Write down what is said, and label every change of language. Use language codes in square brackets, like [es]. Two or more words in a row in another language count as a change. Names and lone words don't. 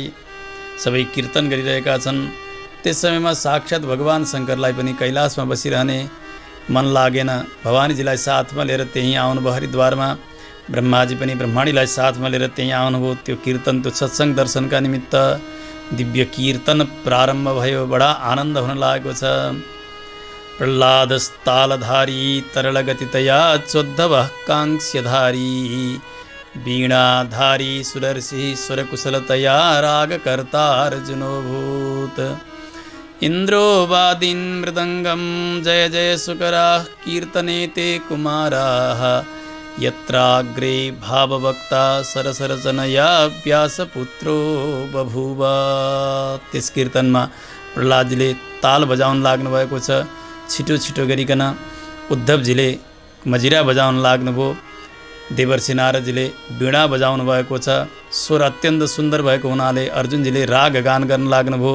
[ne] सबै कीर्तन गरिरहेका छन्। त्यस समयमा साक्षात् भगवान शङ्करलाई पनि कैलाशमा बसिरहने मन लागेन। भवानीजीलाई साथमा लिएर त्यहीँ आउनुभयो हरिद्वारमा। ब्रह्माजी पनि ब्रह्मणीलाई साथमा लिएर त्यहीँ आउनुभयो। त्यो कीर्तन, त्यो सत्सङ्ग दर्शनका निमित्त दिव्य कीर्तन प्रारम्भ भयो। बडा आनन्द हुन लागेको छ। [sa] प्रह्लादस्तालधारी तरलगतितया चोद्धवः काङ्क्ष्यधारी वीणाधारी सुदर्शी स्वरकुशलतया रागकर्तार्जुनोऽभूत्। इन्द्रो वादीन् मृदङ्गं जय जय सुकराः कीर्तने ते कुमाराः यत्राग्रे भाववक्ता सरसरचनया व्यासपुत्रो बभूव। [ne] त्यस कीर्तनमा प्रह्लादजीले ताल बजाउन लाग्नुभएको छ। छिटो छिटो गरिकन उद्धवजीले मजिरा बजाउन लाग्नुभयो। देवर्षि नारदजीले वीणा बजाउनु भएको छ। स्वर अत्यन्त सुन्दर भएको हुनाले अर्जुनजीले राग गान गर्न लाग्नुभयो।